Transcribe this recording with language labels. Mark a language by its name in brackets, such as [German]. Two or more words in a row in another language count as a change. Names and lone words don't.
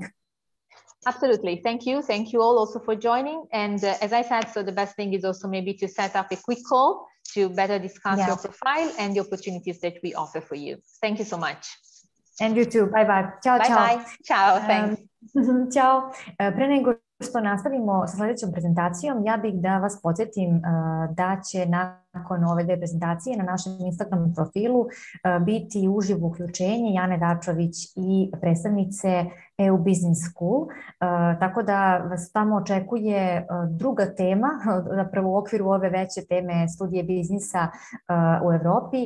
[English] Absolutely. Thank you. Thank you all also for joining. And as I said, so the best thing is also maybe to set up a quick call to better discuss your profile and the opportunities that we offer for you. Thank you so much. And you too. Bye bye. [Italian] Ciao, ciao. [English] Bye bye. Ciao. Thanks. [Serbian] Ćao. Pre nego što nastavimo sa sljedećom prezentacijom, ja bih da vas podsjetim da će nakon ove dve prezentacije na našem Instagram profilu biti uživo uključenje Jane Dačović i predstavnice EU Business School, tako da vas tamo očekuje druga tema, zapravo u okviru ove veće teme studije biznisa u Evropi.